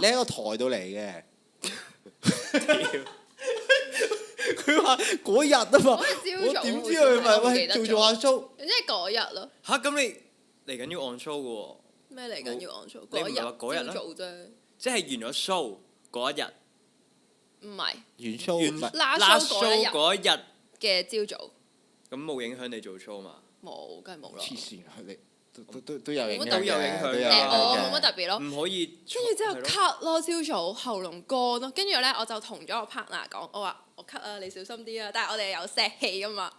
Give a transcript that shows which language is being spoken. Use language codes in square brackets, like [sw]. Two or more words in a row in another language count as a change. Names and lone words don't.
[yue] 你喺個台度嚟嘅。佢話嗰日啊嘛，我點知佢咪喂做下 show？即係嗰日咯。嚇！咁你嚟緊要 [en] on show [yue] 嘅喎？咩嚟緊要 [en] on show？ [yue] 你唔係話嗰日啦？即係完咗 show 嗰一日。唔係。完 show last show 嗰一日嘅朝早。咁冇影響你做 show 嘛？冇，梗係冇啦。黐線，你都有影響嘅。都有影響嘅。我冇乜特別咯。唔可以。跟住之後 cut 咯，朝早喉嚨乾咯，跟住咧我就同咗我 partner 講，我話我 cut 啊，你小心啲啊，但係我哋有錫氣噶嘛。